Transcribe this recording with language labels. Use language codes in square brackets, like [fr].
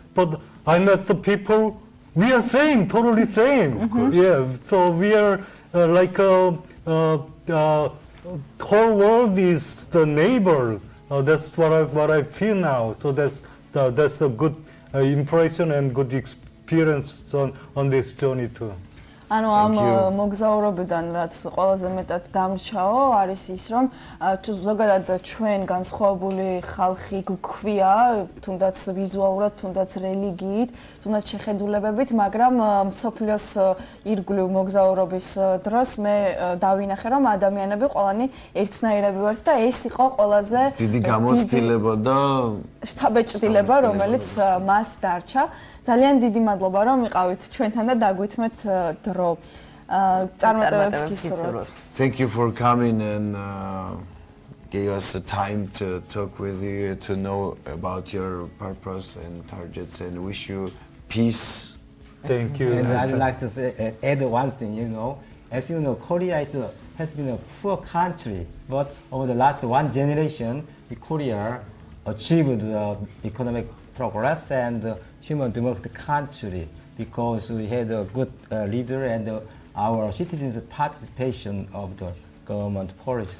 [en] But I met the people, we are same, totally same. Of course. Yeah, so we are like whole world is the neighbor. That's what I feel now. So that's a good impression and good experience on this journey too. [ka] ანუ ამ მოგზაურობიდან რაც ყველაზე მეტად დამრჩაო არის ის რომ ზოგადად ჩვენ განსხვავებული ხალხი გვქვია თუნდაც ვიზუალურად თუნდაც რელიგიით თუნდაც შეხედულებებით მაგრამ მსოფლიოს ირგვლივ მოგზაურობის დროს მე დავინახე რომ ადამიანები ყველანი ერთნაირები ვართ და ეს იყო ყველაზე დიდი გამოცდილება და შთაბეჭდილება რომელიც მას დარჩა ძალიან დიდი მადლობა რომ იყავით ჩვენთან და დაგვითმეთ დრო. წარმატებებს გისურვებთ. [en] Thank you for coming and gave us the time to talk with you, to know about your purpose and targets, and wish you peace. Thank you. And I'd like to say, add one thing, as you know, Korea has been a poor country, but over the last one generation, Korea achieved economic progress and human democratic country because we had a good leader and our citizens' participation of the government policy.